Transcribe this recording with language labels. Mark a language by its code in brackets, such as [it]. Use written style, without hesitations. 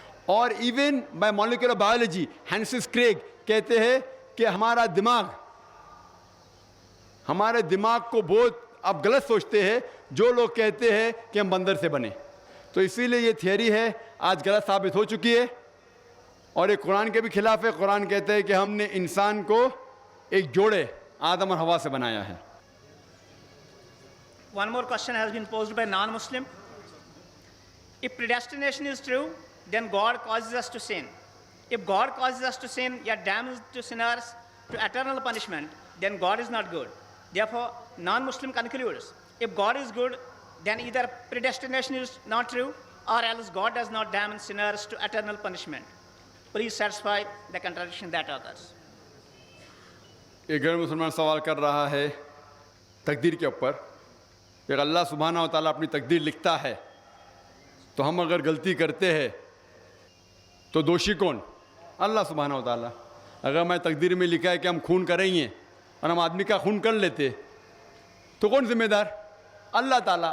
[ur] اور even by molecular biology ہینسس Craig کہتے ہیں کہ ہمارے دماغ کو بہت اب غلط سوچتے ہیں جو لوگ کہتے ہیں کہ ہم بندر سے بنے. تو اسی لیے یہ تھیوری ہے آج غلط ثابت ہو چکی ہے, اور یہ قرآن کے بھی خلاف ہے. قرآن کہتے ہیں کہ ہم نے انسان کو ایک جوڑے آدم اور حوا سے بنایا ہے. [en] One more question has been posed by non-Muslim. If predestination is true, then God causes us to sin. If God causes us to sin, or damns to sinners to eternal punishment, then God is not good. Therefore, non-Muslim concludes, if God is good, then either predestination is not true, or else God does not damn sinners to eternal punishment. Please satisfy the contradiction that occurs. [ur] ایک غیر مسلمان سوال کر رہا ہے تقدیر کے اوپر کہ اللہ سبحانہ و تعالیٰ اپنی تقدیر لکھتا ہے تو ہم اگر غلطی کرتے ہیں تو دوشی کون؟ اللہ سبحانہ و تعالیٰ. اگر میں تقدیر میں لکھا ہے کہ ہم خون کریں گے اور ہم آدمی کا خون کر لیتے تو کون ذمہ دار؟ اللہ تعالیٰ.